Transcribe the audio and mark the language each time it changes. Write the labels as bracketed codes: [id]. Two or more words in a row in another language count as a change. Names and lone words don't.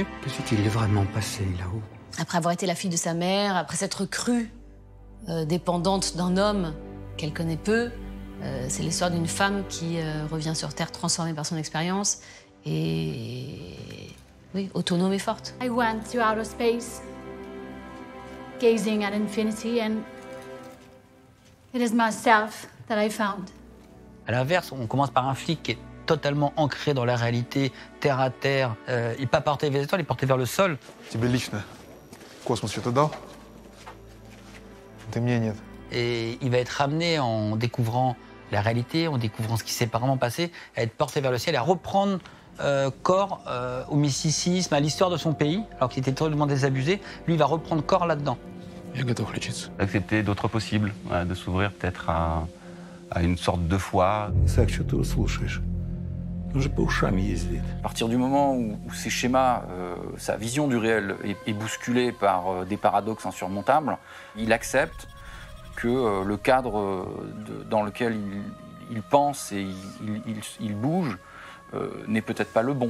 [fr] Qu'est-ce qu'il est vraiment passé là-haut? Après avoir été la fille de sa mère, après s'être crue dépendante d'un homme qu'elle connaît peu. C'est l'histoire d'une femme qui revient sur Terre transformée par son expérience et oui, autonome et forte. [en] I went to outer space, gazing at infinity, and it is myself that I found. [fr] À l'inverse, on commence par un flic qui est totalement ancré dans la réalité, terre à terre. Il n'est pas porté vers les étoiles, il est porté vers le sol. [ru] Тебе лично космос что-то дал? Ты мне нет. [fr] Et il va être ramené en découvrant la réalité, en découvrant ce qui s'est apparemment passé, à être porté vers le ciel, à reprendre corps au mysticisme, à l'histoire de son pays, alors qu'il était totalement désabusé. Lui, il va reprendre corps là-dedans. [ru] Я готов лечиться. [fr] Accepter d'autres possibles, voilà, de s'ouvrir peut-être à une sorte de foi. [ru] Исаак, что ты его слушаешь? Он же по ушам ездит. [fr] À partir du moment où ces schémas, sa vision du réel est bousculée par des paradoxes insurmontables, il accepte que le cadre dans lequel il pense et il bouge n'est peut-être pas le bon.